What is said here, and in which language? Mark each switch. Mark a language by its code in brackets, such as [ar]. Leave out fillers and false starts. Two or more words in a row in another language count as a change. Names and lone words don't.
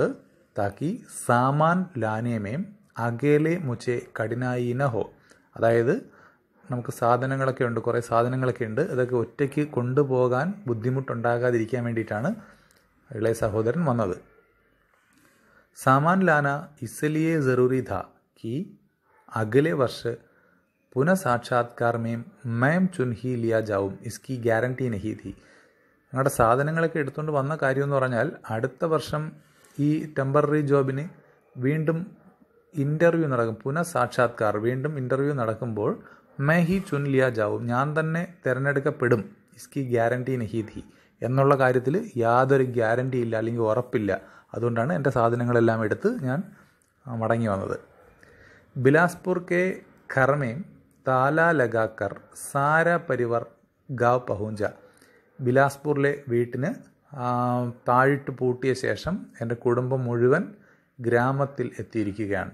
[hi] ताकि सामान लाने में अकेले मुझे कठिनाई न हो. [ml] അതായത് നമുക്ക് സാധനങ്ങളൊക്കെ ഉണ്ട്, കുറേ സാധനങ്ങളൊക്കെ ഉണ്ട്. അതൊക്കെ ഒറ്റയ്ക്ക് കൊണ്ടുപോകാൻ ബുദ്ധിമുട്ടുണ്ടാകാതിരിക്കാൻ വേണ്ടിയിട്ടാണ് ഇളയ സഹോദരൻ വന്നത്. [hi] सामान लाना इसलिए ज़रूरी था कि अगले वर्ष पुनः साक्षात्कार में मैं चुन ही लिया जाऊँ इसकी ഗ്യാരണ്ടി नहीं थी. [ml] ഞങ്ങളുടെ സാധനങ്ങളൊക്കെ എടുത്തുകൊണ്ട് വന്ന കാര്യമെന്ന് പറഞ്ഞാൽ അടുത്ത വർഷം ഈ [en] temporary job [ml] വീണ്ടും ഇൻ്റർവ്യൂ നടക്കും. [hi] पुनः साक्षात्कार, [ml] വീണ്ടും ഇൻ്റർവ്യൂ നടക്കുമ്പോൾ [hi] मैं ही चुन लिया जाऊँ, [ml] ഞാൻ തന്നെ തിരഞ്ഞെടുക്കപ്പെടും, [hi] इसकी गारंटी नहीं थी [ml] എന്നുള്ള കാര്യത്തിൽ യാതൊരു ഗ്യാരണ്ടി ഇല്ല, അല്ലെങ്കിൽ ഉറപ്പില്ല. അതുകൊണ്ടാണ് എൻ്റെ സാധനങ്ങളെല്ലാം എടുത്ത് ഞാൻ മടങ്ങി വന്നത്. [hi] बिलासपुर के घर में ताला लगाकर सारा परिवार गाँव पहुँचा. [ml] ബിലാസ്പൂരിലെ വീട്ടിന് താഴിട്ട് പൂട്ടിയ ശേഷം എൻ്റെ കുടുംബം മുഴുവൻ ഗ്രാമത്തിൽ എത്തിയിരിക്കുകയാണ്.